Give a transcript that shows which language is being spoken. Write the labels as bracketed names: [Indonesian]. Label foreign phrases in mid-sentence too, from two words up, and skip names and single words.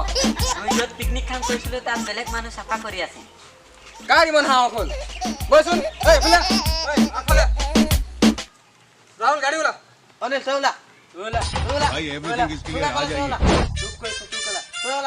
[Assamese] আমি য'ত পিকনিক খাম কৰিছিলোঁ তাত বেলেগ মানুহ চাফা কৰি আছে। কাৰ ইমান সাহস হ'ল? বৈচোন, এইফালে, আগফালে। ৰাহুল গাড়ী ওলা। অনিল তই ওলা। ওলা। [Hindi] भाई एवरीथिंग इसके लिए आ जाइए। [Assamese] চুপ কৰিছে চুপ ক'লা তই ওলা।